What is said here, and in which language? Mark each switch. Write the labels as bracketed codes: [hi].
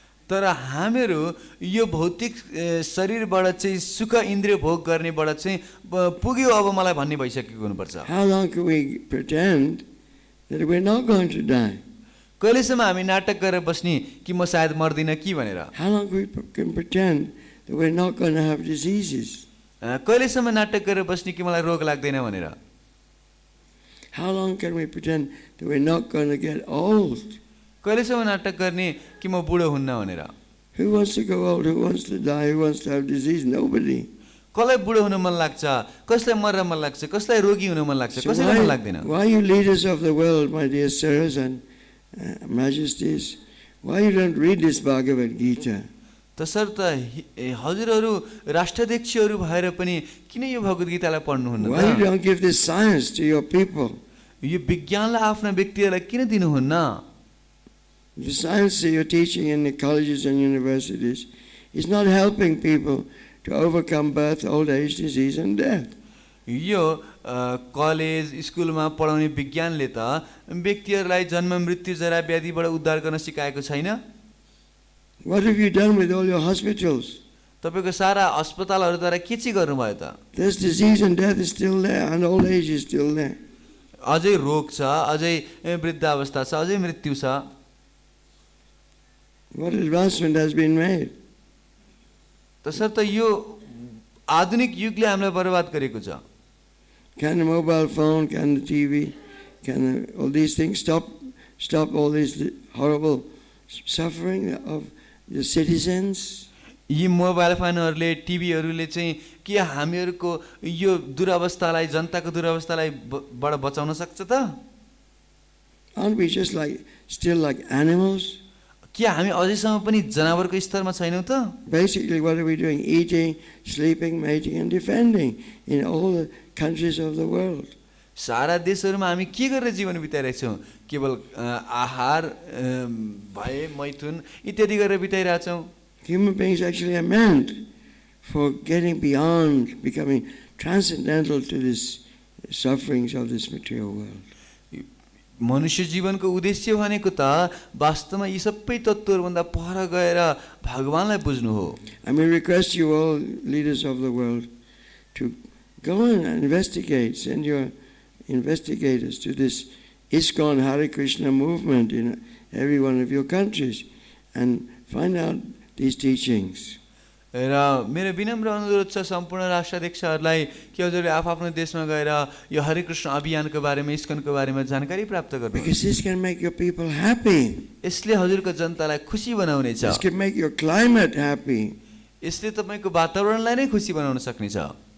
[ne] तर हामीहरू यो भौतिक शरीरबाट चाहिँ सुख इन्द्रिय भोग गर्नेबाट चाहिँ पुग्यो अब मलाई भन्ने भइसकेको हुनुपर्छ. [en] How long can we pretend that we're not going to die? [ne] कहिलेसम्म हामी नाटक गरेर बस्ने कि म सायद मर्दिनँ कि भनेर. [en] How long can we pretend that we're not going to have diseases? [ne] कहिलेसम्म नाटक गरेर बस्ने कि मलाई रोग लाग्दैन भनेर. [en] How long can we pretend that we're not going to get old? [ne] कहिलेसम्म नाटक गर्ने कि म बुढो हुन्न भनेर. [en] Who wants to go old? Who wants to die? Who wants to have disease? Nobody. [ne] कसलाई बुढो हुन मन लाग्छ, कसलाई मर्न मन लाग्छ, कसलाई रोगी हुन मन लाग्छ, कसैलाई मन लाग्दैन. [en] Why you leaders of the world, my dear sirs and majesties, why you don't read this Bhagavad Gita? [ne] तसर्थ हजुरहरू राष्ट्राध्यक्षहरू भएर पनि किन यो भगवत गीतालाई पढ्नुहुन्न? [en] Why you don't give this science to your people? [ne] यो विज्ञानलाई आफ्ना व्यक्तिहरूलाई किन दिनुहुन्न? [en] The science that you're teaching in the colleges and universities is not helping people to overcome birth, old age, disease and death. [ne] यो college स्कुलमा पढाउने विज्ञानले त व्यक्तिहरूलाई जन्म मृत्यु जरा व्याधिबाट उद्धार गर्न सिकाएको छैन. [en] What have you done with all your hospitals? [ne] तपाईको सारा अस्पतालहरूद्वारा के चाहिँ गर्नुभयो त? [en] There's disease and death is still there and old age is still there. [ne] अझै रोग छ, अझै वृद्धावस्था छ, अझै मृत्यु छ. [en] What advancement has been made? [ne] तसर्थ यो आधुनिक युगले हामीलाई बर्बाद गरेको छ. [en] Can the mobile phone, can the TV, can all these things stop all this horrible suffering of the citizens? [ne] यी मोबाइल फोनहरूले टिभीहरूले चाहिँ के हामीहरूको यो दुरावस्थालाई जनताको दुरावस्थालाई बाट बचाउन सक्छ त? [en] Aren't we just still like animals? [ne] के हामी अझैसम्म पनि जनावरको स्तरमा छैनौँ त? [en] Basically, what are we doing? Eating, sleeping, mating and defending in all the countries of the world. [ne] सारा देशहरूमा हामी के गरेर जीवन बिताइरहेका छौँ? केवल आहार भए मैथुन इत्यादि गरेर बिताइरहेका छौँ. [en] Human beings actually are meant for getting beyond, becoming transcendental to this sufferings of this material world. [ne] मनुष्य जीवनको उद्देश्य भनेको त वास्तवमा यी सबै तत्त्वहरूभन्दा पर गएर भगवानलाई बुझ्नु हो. [en] I may request you all, leaders of the world, to go and investigate, send your investigators to this ISKCON Hare Krishna movement in every one of your countries and find out these teachings. [ne] र मेरो विनम्र अनुरोध छ सम्पूर्ण राष्ट्राध्यक्षहरूलाई कि हजुरले आफ्नो देशमा गएर यो हरे कृष्ण अभियानको बारेमा इस्कनको बारेमा जानकारी प्राप्त गर्नु. [en] Because this can make your people happy. [ne] यसले हजुरको जनतालाई खुसी बनाउने छ. [en] This can make your climate happy. [ne] यसले तपाईको वातावरणलाई नै खुसी बनाउन सक्ने छ.